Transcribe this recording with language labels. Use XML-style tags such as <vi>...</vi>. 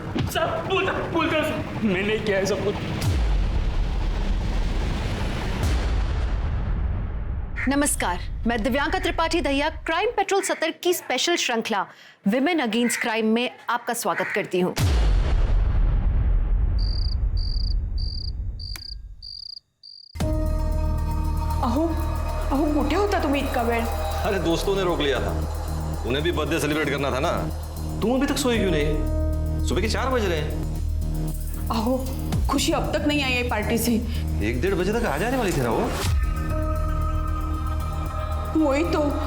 <hi>सब बोल कर मैंने नहीं किया है सब कुछ। नमस्कार, मैं दिव्यांका त्रिपाठी दहिया क्राइम पेट्रोल सतर्क की स्पेशल श्रृंखला विमेन अगेंस्ट क्राइम में आपका स्वागत करती हूँ।</hi> <mr>अहो अहो कुठे होता तुम्ही इतका वेळ?</mr> <hi>अरे दोस्तों ने रोक लिया था, उन्हें भी बर्थडे सेलिब्रेट करना था ना। तुम अभी तक सोई क्यों नहीं? सुबह के 4 बज रहे हैं। अहो खुशी अब तक नहीं आई है पार्टी से। 1-1:30 बजे तक आ जाने वाली थी ना वो। वही तो।</hi>